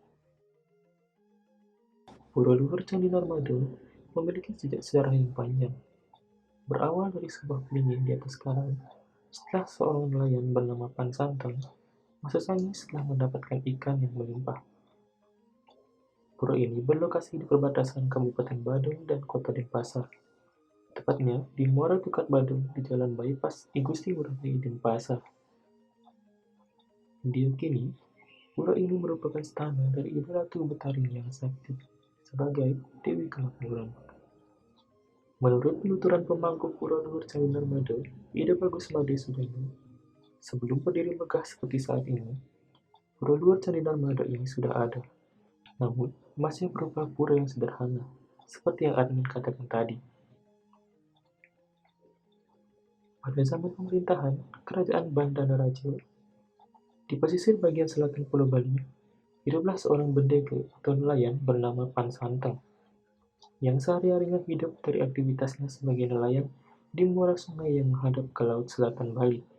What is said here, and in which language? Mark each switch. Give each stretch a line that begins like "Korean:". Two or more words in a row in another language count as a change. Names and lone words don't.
Indonesian: Pura Luhur Candi Narmada memiliki jejak sejarah yang panjang. Berawal dari sebuah pelingin di atas karang, setelah seorang nelayan bernama Pan Santang masuk setelah mendapatkan ikan yang melimpah. Pura ini berlokasi di perbatasan Kabupaten Badung dan Kota Denpasar. Tepatnya di Muara Tukat Badung di Jalan Bypass I Gusti Ngurah Rai Denpasar. Diyakini, pura ini merupakan stana dari Ibu Ratu Betaring yang sakti sebagai Dewi Kemakmuran. Menurut penuturan pemangku Pura Luhur Candi Narmada, Ida Bagus Made Sudarmo, sebelum berdiri megah seperti saat ini, Pura Luhur Candi Narmada ini sudah ada, namun masih berupa pura yang sederhana, seperti yang admin katakan tadi. Pada zaman pemerintahan Kerajaan Bandana Raja, di pesisir bagian selatan Pulau Bali, hiduplah seorang bendega atau nelayan bernama Pan Santang, yang sehari-harinya hidup dari aktivitasnya sebagai nelayan di muara sungai yang menghadap ke laut selatan Bali.